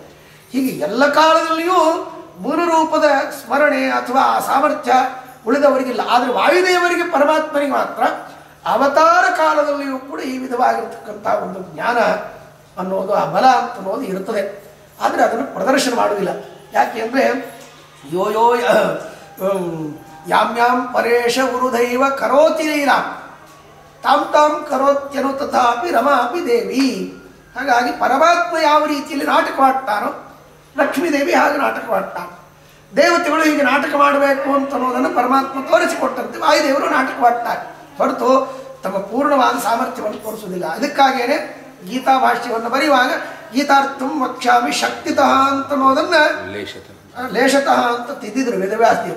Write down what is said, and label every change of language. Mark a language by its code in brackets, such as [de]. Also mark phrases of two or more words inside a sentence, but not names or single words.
[kn] ಹೀಗೆ ಎಲ್ಲ ಕಾಲದಲ್ಲಿಯೂ ಮೂಲ ರೂಪದ ಸ್ಮರಣೆ ಅಥವಾ ಆ ಸಾಮರ್ಥ್ಯ ಉಳಿದವರಿಗಿಲ್ಲ. ಆದರೆ ವಾಯುದೇವರಿಗೆ ಪರಮಾತ್ಮನಿಗೆ ಮಾತ್ರ ಅವತಾರ ಕಾಲದಲ್ಲಿಯೂ ಕೂಡ ಈ ವಿಧವಾಗಿರ್ತಕ್ಕಂಥ ಒಂದು ಜ್ಞಾನ ಅನ್ನೋದು, ಆ ಬಲ ಅನ್ನೋದು ಇರುತ್ತದೆ. ಆದರೆ ಅದನ್ನು ಪ್ರದರ್ಶನ ಮಾಡುವುದಿಲ್ಲ. ಯಾಕೆ ಅಂದರೆ [sa] ಯೋ ಯೋ ಯಾಂ ಯಾಂ ಪರೇಶ ಉರುದೈವ ಕರೋತಿ ಲೀಲಾ ತಾಂ ತಾಂ ಕರೋತ್ಯನು ತಥಾಪಿ ರಮಾಪಿ ದೇವಿ. [kn] ಹಾಗಾಗಿ ಪರಮಾತ್ಮ ಯಾವ ರೀತಿಯಲ್ಲಿ ನಾಟಕವಾಡ್ತಾನೋ ಲಕ್ಷ್ಮೀದೇವಿ ಹಾಗೆ ನಾಟಕವಾಡ್ತಾನೆ. ದೇವತೆಗಳು ಹೀಗೆ ನಾಟಕ ಮಾಡಬೇಕು ಅಂತ ಅನ್ನೋದನ್ನು ಪರಮಾತ್ಮ ತೋರಿಸಿಕೊಟ್ಟಂತೆ ವಾಯುದೇವರು ನಾಟಕವಾಡ್ತಾರೆ ಹೊರತು ತಮ್ಮ ಪೂರ್ಣವಾದ ಸಾಮರ್ಥ್ಯವನ್ನು ತೋರಿಸುವುದಿಲ್ಲ. ಅದಕ್ಕಾಗೇನೆ ಗೀತಾ ಭಾಷ್ಯವನ್ನು ಬರೆಯುವಾಗ [sa] ಗೀತಾರ್ಥಂ ವಕ್ಷ್ಯಾಮಿ ಶಕ್ತಿತಃ [kn] ಅಂತ ಅನ್ನೋದನ್ನು ಲೇಷತಃ ಅಂತ ತಿದ್ದಿದ್ರು ವೇದವ್ಯಾಸದೇವರು.